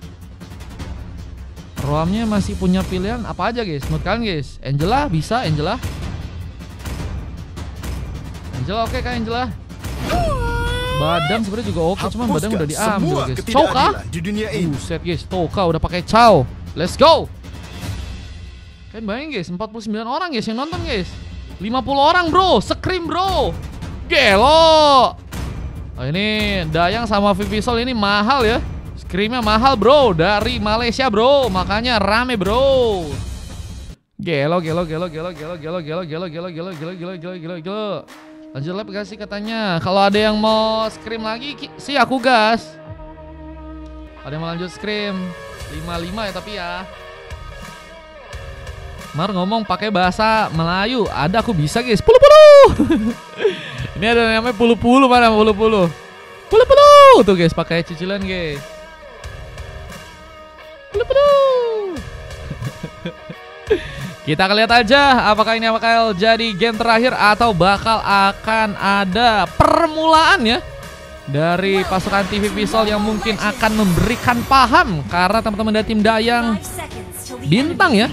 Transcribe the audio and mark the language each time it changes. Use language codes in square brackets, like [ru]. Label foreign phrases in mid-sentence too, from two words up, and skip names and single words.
[id] Roamnya masih punya pilihan apa aja guys? Menurut kalian guys? Angela bisa, Angela oke kah Angela? Badan sebenarnya juga oke, cuman badan udah diambil guys. Toka? Buset guys, Toka udah pakai Chow. [en] Let's go. [id] Kalian bayangin guys, 49 orang guys yang nonton guys. 50 orang bro, scream bro. Gelo. Oh, ini Dayang sama Vivisol ini mahal ya. Screamnya mahal bro, dari Malaysia bro. Makanya rame bro. Gelo. Lanjut live gak sih katanya. Kalau ada yang mau scream lagi sih aku gas. Ada yang mau lanjut scream 55 ya tapi ya. Mar ngomong pakai bahasa Melayu. Ada aku bisa guys. Pulu. Ini ada namanya pulu-pulu, mana pulu-pulu? Pulu-pulu tuh guys, pakai cicilan guys. Pulu-pulu. Kita akan lihat aja apakah ini bakal jadi game terakhir atau bakal akan ada permulaan ya dari pasukan TV Visual yang mungkin akan memberikan paham, karena teman-teman dari tim Dayang bintang ya.